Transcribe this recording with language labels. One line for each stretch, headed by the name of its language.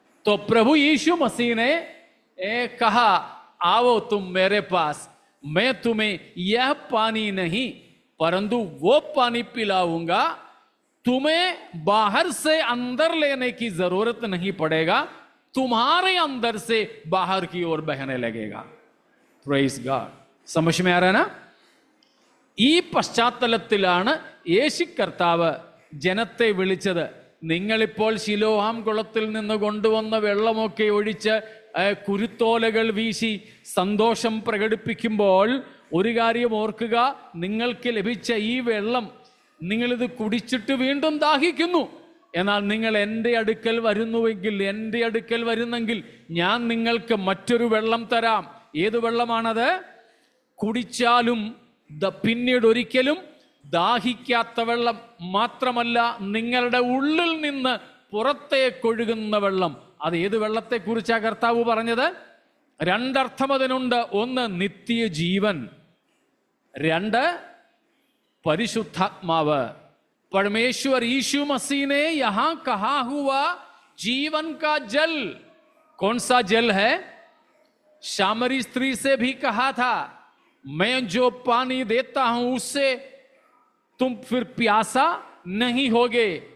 Hindi: तो प्रभु यीशु मसीह ने कहा, आओ तुम मेरे पास, मैं तुम्हें यह पानी नहीं परंतु वो पानी पिलाऊंगा, तुम्हें बाहर से अंदर लेने की जरूरत नहीं पड़ेगा, तुम्हारे अंदर से बाहर की ओर बहने लगेगा।
English: Praise God.
Hindi: समझ में आ रहा है ना?
Malayalam: ഈ പശ്ചാത്തലത്തിലാണ് യേശു കർത്താവ് ജനത്തെ വിളിച്ചത്. നിങ്ങളിപ്പോൾ ശിലോഹാം കുളത്തിൽ നിന്ന് കൊണ്ടുവന്ന വെള്ളമൊക്കെ ഒഴിച്ച് കുരുത്തോലകൾ വീശി സന്തോഷം പ്രകടിപ്പിക്കുമ്പോൾ ഒരു കാര്യം ഓർക്കുക, നിങ്ങൾക്ക് ലഭിച്ച ഈ വെള്ളം നിങ്ങളിത് കുടിച്ചിട്ട് വീണ്ടും ദാഹിക്കുന്നു. എന്നാൽ നിങ്ങൾ എൻ്റെ അടുക്കൽ വരുന്നുവെങ്കിൽ, എൻ്റെ അടുക്കൽ വരുന്നെങ്കിൽ ഞാൻ നിങ്ങൾക്ക് മറ്റൊരു വെള്ളം തരാം. ഏത് വെള്ളമാണത്? കുടിച്ചാലും പിന്നീട് ഒരിക്കലും ദാഹിക്കാത്ത വെള്ളം. മാത്രമല്ല, നിങ്ങളുടെ ഉള്ളിൽ നിന്ന് പുറത്തേക്കൊഴുകുന്ന വെള്ളം. അത് ഏത് വെള്ളത്തെക്കുറിച്ചാ കർത്താവ് പറഞ്ഞത്? രണ്ടർത്ഥം അതിനുണ്ട്. ഒന്ന് നിത്യജീവൻ, രണ്ട് പരിശുദ്ധാത്മാവ്.
Hindi: परमेश्वर यीशु मसीह ने यहां कहा हुआ जीवन का जल कौन सा जल है? सामरी स्त्री से भी कहा था, मैं जो पानी देता हूं उससे तुम फिर प्यासा नहीं होगे।